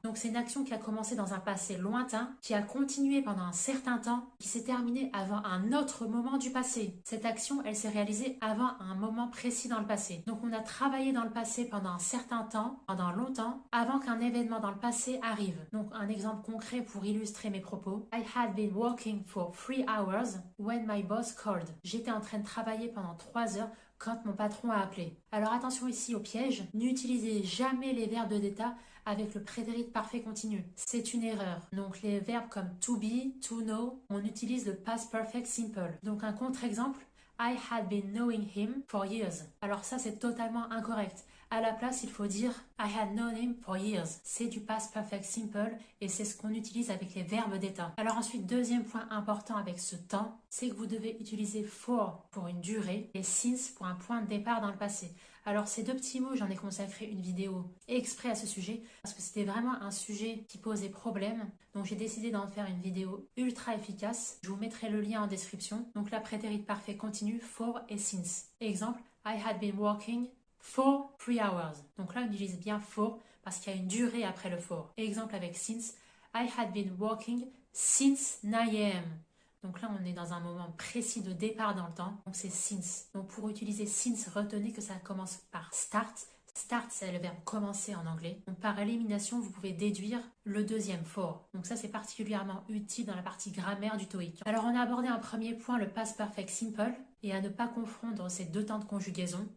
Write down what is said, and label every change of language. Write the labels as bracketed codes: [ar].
[fr] Donc c'est une action qui a commencé dans un passé lointain, qui a continué pendant un certain temps, qui s'est terminée avant un autre moment du passé. Cette action, elle s'est réalisée avant un moment précis dans le passé. Donc on a travaillé dans le passé pendant un certain temps, pendant longtemps, avant qu'un événement dans le passé arrive. Donc un exemple concret pour illustrer mes propos. [en] I had been working for 3 hours when my boss called. [fr] J'étais en train de travailler pendant 3 heures quand mon patron a appelé. Alors attention ici au piège, n'utilisez jamais les verbes de d'état avec le prétérit parfait continu. C'est une erreur. Donc les verbes comme to be, to know, on utilise le past perfect simple. Donc un contre-exemple, [en] I had been knowing him for years. [fr] Alors ça c'est totalement incorrect. À la place, il faut dire [en] I had known him for years. [fr] C'est du past perfect simple et c'est ce qu'on utilise avec les verbes d'état. Alors ensuite, deuxième point important avec ce temps, c'est que vous devez utiliser for pour une durée et since pour un point de départ dans le passé. Alors ces deux petits mots, j'en ai consacré une vidéo exprès à ce sujet parce que c'était vraiment un sujet qui posait problème. Donc j'ai décidé d'en faire une vidéo ultra efficace. Je vous mettrai le lien en description. Donc la prétérit parfait continue, for et since. [en] Exemple, I had been working for 3 hours. [fr] Donc là, on utilise bien for parce qu'il y a une durée après le for. Exemple avec [en] since, I had been working since 9 a.m. [fr] Donc là, on est dans un moment précis de départ dans le temps. Donc c'est since. Donc pour utiliser since, retenez que ça commence par start. Start, c'est le verbe commencer en anglais. Donc par élimination, vous pouvez déduire le deuxième for. Donc ça, c'est particulièrement utile dans la partie grammaire du TOEIC. Alors on a abordé un premier point, le past perfect simple, et à ne pas confondre ces deux temps de conjugaison.